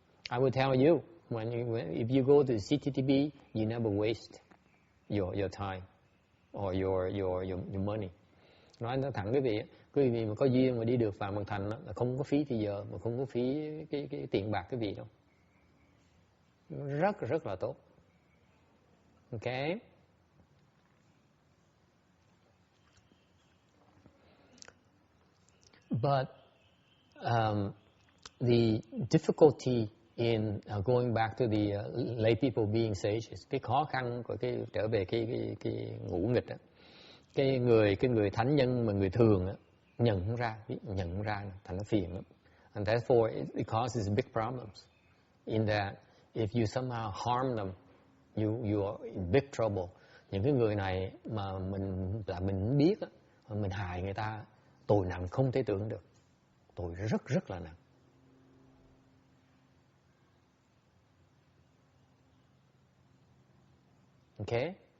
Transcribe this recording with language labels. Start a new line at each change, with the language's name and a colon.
English: I would tell you, if you go to CTTB, you never waste your time or your money.
Vietnamese: Nói thẳng quý vị mà có duyên mà đi được Phạm Văn Thành là không có phí thì giờ mà không có phí cái tiền bạc quý vị đâu. Rất là tốt. Okay.
English: But the difficulty in going back to the lay people being sages,
Vietnamese: cái khó khăn của trở về cái ngũ nghịch đó. Cái người thánh nhân mà người thường á, nhận không ra thành nó phiền lắm.
English: And therefore it causes big problems in that if you somehow harm them, you are in big trouble.
Vietnamese: Những cái người này mà mình biết á, mình hại người ta, tội nặng không thể tưởng được, tội rất là nặng.
English: Okay.